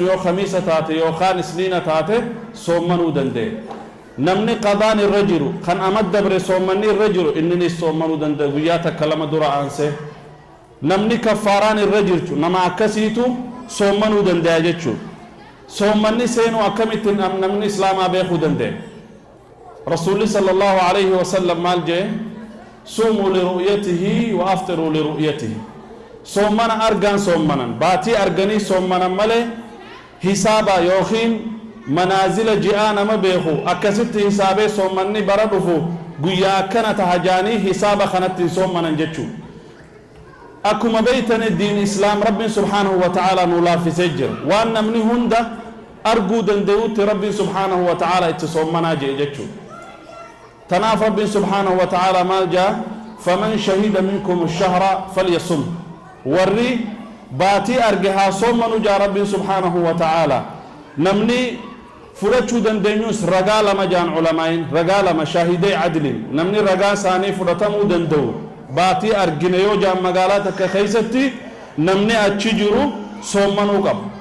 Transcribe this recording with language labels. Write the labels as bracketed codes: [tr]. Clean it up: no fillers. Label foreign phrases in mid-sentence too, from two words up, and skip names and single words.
[om] yoo khamiisa taate yookaan isniina taate soomanuu danda'e namni qadaan irra jiru kan amad dabre soomanni irra jiru inninis soomanuu danda'e guyyaa takka lama dura aansee namni kaffaaraan irra jirtu nama akkasiitu soomanuu danda'a jechuudha soomanni seenuu akkamittiin namni islaamaa beekuu danda'e rasuulli [ar] صلى الله عليه وسلم [om] maal jee [ar] صوموا لرؤيته وأفطروا لرؤيته [om] soomana argaan soomanan baatii arganii soomanan malee hisaaba yookiin manaazila ji'aa nama beeku akkasitti hisaabee soomanni bara dhufu guyyaa akkana tahajaanii hisaaba kanatti soomanan jechuu akkuma beeytane [ar] دين الإسلام [om] rabbiin [ar] سبحانه وتعالى [om] nu laaffisee jira waan namni hunda arguu danda'utti rabbiin [ar] سبحانه وتعالى [om] itti soomanaa jee jechuu tanaaf rabbiin [ar] سبحانه وتعالى [om] maal jaa [ar] فمن شهد منكم الشهر فليصم [om] warri baatii arge haa soomanu jaa rabbiin [ar] سبحانه وتعالى [om] namni fudhachuu dandeenyus ragaa lama jaan ulamaayin ragaa lama shaahidee cadlin namni ragaa isaanii fudhatamuu danda'u baatii argine yoo jaan magaalaa takka keessatti namni achi jiru soomanuu qabu